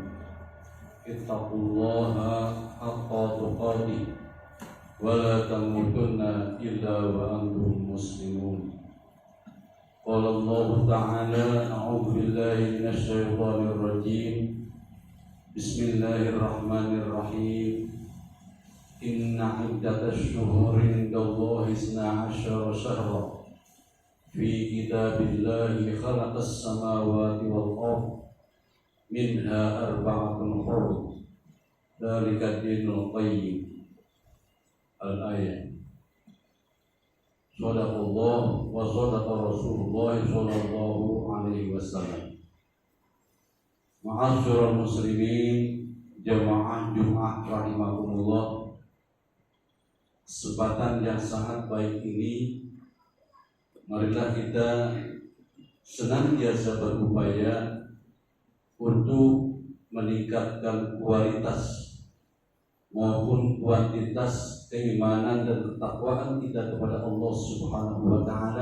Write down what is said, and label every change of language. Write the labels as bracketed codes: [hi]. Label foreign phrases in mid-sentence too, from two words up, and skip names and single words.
[ar] اتقوا الله حق تقاته ولا تموتن إلا وأنتم مسلمون. قال الله تعالى، أعوذ بالله من الشيطان الرجيم. Bismillahirrahmanirrahim. إن عدة الشهور عند الله 12 شهرا في كتاب الله خلق السماوات والأرض منها أربعة حرم ذلك الدين القيم. Al-ayat. صدق الله وصدق رسول الله صلى الله عليه وسلم. معاشر المسلمين, [id] jamaah Jumat [ar] rahimakumullah. [id] Kesempatan yang sangat baik ini, marilah kita senantiasa berupaya untuk meningkatkan kualitas maupun kuantitas keimanan dan ketakwaan kita kepada Allah [ar] سبحانه وتعالى.